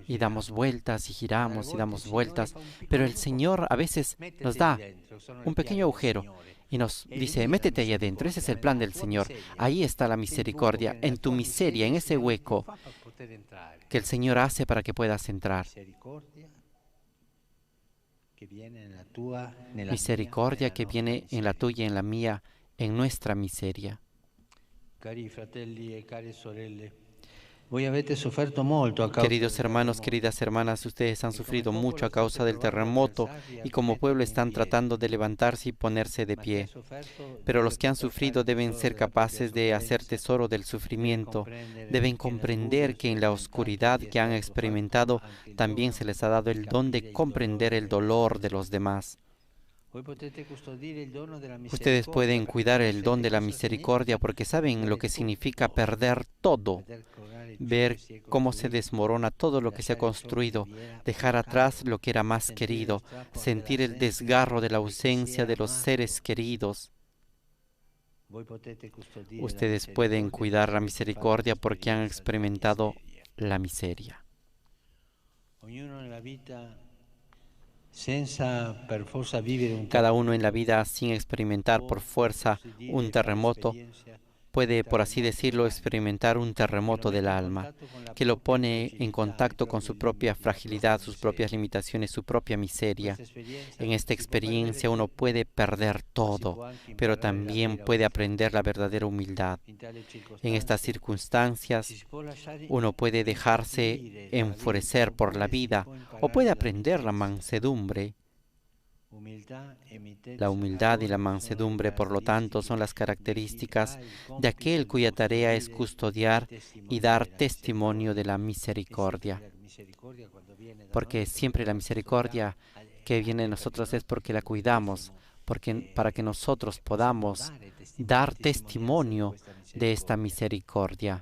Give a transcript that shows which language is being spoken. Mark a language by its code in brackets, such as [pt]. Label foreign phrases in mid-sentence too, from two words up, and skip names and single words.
[es] Y damos [it] giriamo. [es] vueltas y giramos y [it] Alle volte [es] damos [it] il Signore [es] vueltas. [it] fa un piccolo [es] Pero el [it] buco, [es] Señor a veces [it] mettiti [es] nos da [it] dentro, sono le [es] un pequeño [it] piani del [es] agujero [it] Signore. [es] y nos [it] E [es] dice, [it] lì la [es] métete ahí adentro, ese es el [it] misericordia, [es] plan [it] nella [es] del [it] tua [es] Señor. [it] miseria, [es] Ahí está la [it] c'è il buco [es] misericordia, [it] che nella [es] en tu [it] tua [es] miseria, en [it] il [es] ese [it] Signore ti [es] hueco [it] fa per poter entrare. [es] que el Señor hace para que puedas entrar. [it] Misericordia che viene nella tua, nella [es] Misericordia [it] mia, [es] que [it] nella [es] viene [it] nostra [es] en la [it] miseria. [es] tuya y en la mía, en nuestra miseria. [it] Cari fratelli e care sorelle, voi avete sofferto molto a causa [es] Queridos [it] del [es] hermanos, [it] terremoto. [es] queridas hermanas, ustedes han Y como sufrido pueblo mucho a [it] estate [es] causa del [it] provando a [es] terremoto [it] alzarvi y a [es] y como pueblo [it] rimettervi in [es] están [it] piedi. [es] tratando de levantarse y ponerse de [it] Ma chi ha [es] pie. [it] sofferto [es] Pero [it] deve [es] los que han [it] poter [es] sufrido [it] fare [es] deben [it] tesoro [es] ser [it] della propria [es] capaces de hacer [it] sofferenza, [es] tesoro del [it] deve [es] sufrimiento, [it] comprendere [es] deben [it] che nel [es] comprender [it] buio [es] que en la [it] sperimentati [es] oscuridad [it] vi è [es] que han [it] stato [es] experimentado [it] fatto anche il [es] también [it] dono [es] se les ha dado [it] di [es] el don [it] capire [es] de [it] il [es] comprender [it] dolore [es] el [it] degli [es] dolor de [it] altri. [es] los demás. [it] Voi potete custodire il dono della [es] Ustedes [it] misericordia [es] pueden [it] perché [es] cuidar el don [it] conoscete [es] de la [it] cosa [es] misericordia [it] significa [es] porque saben lo [it] perdere [es] que significa [it] tutto, [es] perder todo, [it] veder crollare ciò [es] ver [it] che si è [es] cómo se [it] costruito, [es] desmorona todo lo que se ha [it] lasciare ciò che [es] construido, [it] vi era [es] dejar [it] più [es] atrás [it] caro, [es] lo que era más [it] sentire lo [es] querido, [it] strappo [es] sentir el [it] dell'assenza [es] desgarro de la [it] di chi si è [es] ausencia de los seres [it] amato. [es] queridos. [it] Voi potete custodire la [es] Ustedes pueden [it] misericordia [es] cuidar la [it] perché avete [es] misericordia [it] fatto [es] porque han [it] esperienza della [es] experimentado [it] miseria. [es] la miseria. [it] Ognuno nella vita senza per forza vivere un [es] Cada uno [it] terremoto [es] en la vida, sin experimentar por fuerza [it] può così [es] un [it] dire, fare [es] terremoto, [it] esperienza [es] puede, [it] del [es] por así [it] terremoto [es] decirlo, [it] dell'anima, [es] experimentar un [it] che lo [es] terremoto del [it] mette in [es] alma, [it] contatto con la [es] que lo [it] propria [es] pone en [it] fragilità, i [es] contacto con [it] propri [es] su propia [it] limiti, la [es] fragilidad, [it] propria [es] sus propias [it] miseria. [es] limitaciones, su propia miseria. [it] Questa esperienza [es] En esta [it] si può perdere [es] experiencia uno [it] tutto, [es] puede perder [it] ma si [es] todo, [it] può anche [es] pero [it] imparare la [es] también [it] vera [es] puede [it] umiltà. [es] aprender la verdadera humildad. [it] In tale [es] En estas [it] circostanze [es] circunstancias, [it] ci si può lasciare [es] uno puede dejarse [it] infastidire dalla [es] enfurecer [it] vita, [es] por la [it] oppure si [es] vida [it] può [es] o [it] imparare [es] puede [it] la [es] aprender la [it] mitezza. [es] mansedumbre. [it] Umiltà e mitezza [es] La humildad y la [it] allora sono le [es] mansedumbre, por lo tanto, son las características de aquel cuya tarea es custodiar y dar testimonio de la misericordia. Porque siempre la misericordia que viene de nosotros es porque la cuidamos, para que nosotros podamos dar testimonio de esta misericordia.